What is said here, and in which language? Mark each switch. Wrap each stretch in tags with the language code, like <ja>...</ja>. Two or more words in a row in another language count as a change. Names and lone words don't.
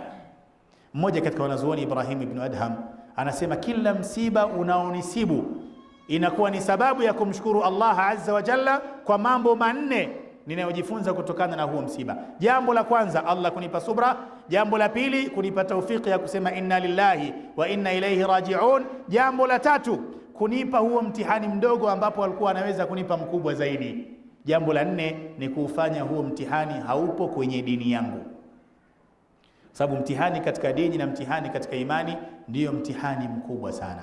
<sw>Mmoja katika wanazuoni, Ibrahim ibn Adham, anasema kila msiba unaonisibu inakuwa ni sababu ya kumshukuru Allah</sw> <ar>عز وجل</ar> <sw>kwa mambo manne ninayojifunza kutokana na huo msiba. Jambo la kwanza, Allah kunipa subra. Jambo la pili, kunipa taufiki ya kusema</sw> <ar>إنا لله وإنا إليه راجعون.</ar> <sw>Jambo la tatu, kunipa huo mtihani mdogo ambapo alikuwa anaweza kunipa mkubwa zaidi. Jambo la nne ni kuufanya huo mtihani haupo kwenye dini yangu, sababu mtihani katika dini na mtihani katika imani ndiyo mtihani mkubwa sana.</sw>